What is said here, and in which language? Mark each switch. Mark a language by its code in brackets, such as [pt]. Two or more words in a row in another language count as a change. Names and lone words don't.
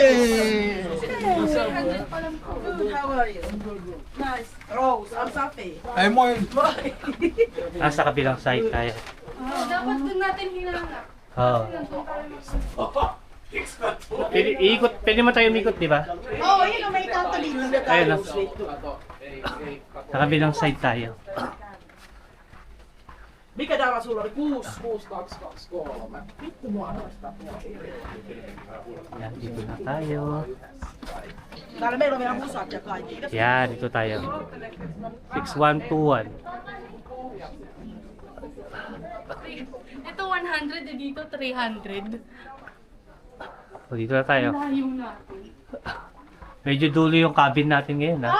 [tl] Ah, sa kabilang side tayo. Dapat dun natin hinanap. Oo. Pwede mo tayo umikot, di ba? Oh, yun may kanto dito. Ayun no. Sa kabilang side tayo. [fi] Mikä täällä sulla oli? 6, 2, 2, 3. [tl] Yan, dito na tayo. [fi] Täällä meillä on vielä musat ja kaikki. [tl] Yan, dito tayo. 6121. Ito 100 eh, dito 300. So, dito na tayo. Layo natin. Medyo dulo yung cabin natin ngayon, ha?